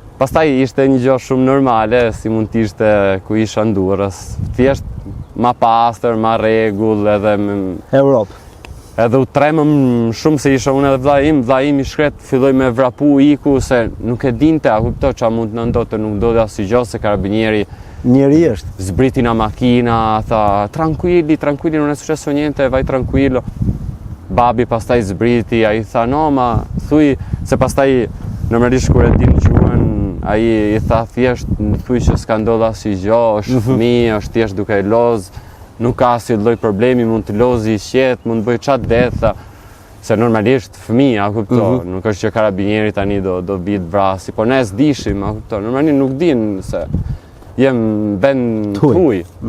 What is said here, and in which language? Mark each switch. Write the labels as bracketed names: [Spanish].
[Albanian] Pastaj ishte një gjë shumë normale, si mund t'ishte ku isha në Durrës. Thjesht ma pastër, ma rregull, edhe Europë. Edhe u tremëm shumë se isha unë edhe vlla im i shkret filloi me vrapu iku se nuk e dinte, a kupto qa mund të ndodhte, nuk ndodhi asgjë se karabinieri Njeri është. Zbriti na makina, tha [Italian] tranquilli, non è successo niente, vai tranquillo. [Albanian] Babi pastaj zbriti, ai tha no, ma thuj se pastaj normalisht kur e dim quhen, ai I tha thjesht thuj që s'ka ndodhur asnjë gjë, është fëmijë, është thjesht duke loz, nuk ka asnjë lloj problemi, mund të lozi I qetë, mund të bëj çfarë det, se normalisht fëmija, kupto, nuk është që karabinieri tani do bit vrasi, po ne s'dishim, kupto, normalisht nuk din se jem vend tuj.